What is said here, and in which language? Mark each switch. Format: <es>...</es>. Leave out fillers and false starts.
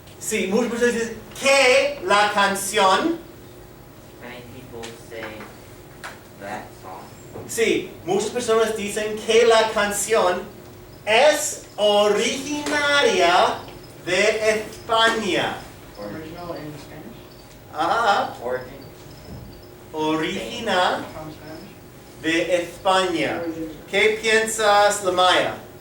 <es>Sí, muchas personas dicen que la canción.</es> <en>Many people say that song.</en> <es>Sí, muchas personas dicen que la canción es originaria de España.</es> <en>Original in Spanish, Ah, Origin.</en> <es>origina</es> <en>from Spanish.</en> <es>de España. ¿Qué piensas, Lamaya?</es>